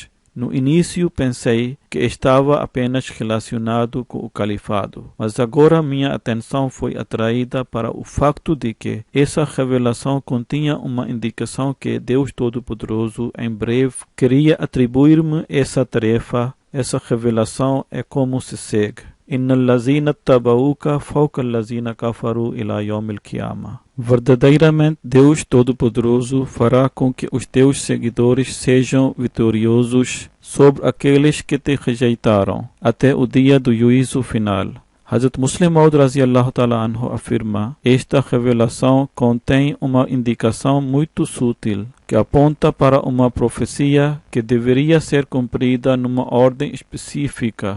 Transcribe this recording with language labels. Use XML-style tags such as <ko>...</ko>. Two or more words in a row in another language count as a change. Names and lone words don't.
<pt>No início pensei que estava apenas relacionado com o califado, mas agora minha atenção foi atraída para o facto de que essa revelação continha uma indicação que Deus Todo-Poderoso em breve queria atribuir-me essa tarefa. Essa revelação é como se segue:</pt> <ar>إن الذين اتبعوك فوق الذين كفروا إلى يوم القيامة.</ar> <pt>Verdadeiramente, Deus Todo-Poderoso fará com que os teus seguidores sejam vitoriosos sobre aqueles que te rejeitaram, até o dia do juízo final. Hazrat Muslih Maud</pt> <ar>رضي الله تعالى عنه</ar> <pt>afirma: esta revelação contém uma indicação muito sutil que aponta para uma profecia que deveria ser cumprida numa ordem específica.</pt>